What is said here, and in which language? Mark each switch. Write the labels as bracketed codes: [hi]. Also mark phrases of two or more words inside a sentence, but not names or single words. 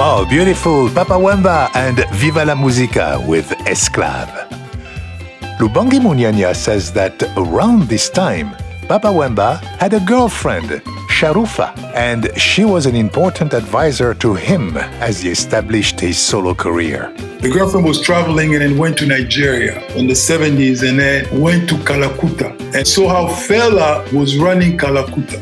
[en] beautiful Papa Wemba and Viva la Musica with Esclave. Lubangi Muniania says that around this time, Papa Wemba had a girlfriend, Sharufa, and she was an important advisor to him as he established his solo career. The girlfriend was traveling and then went to Nigeria in the 70s and then went to Kalakuta and saw how Fela was running Kalakuta.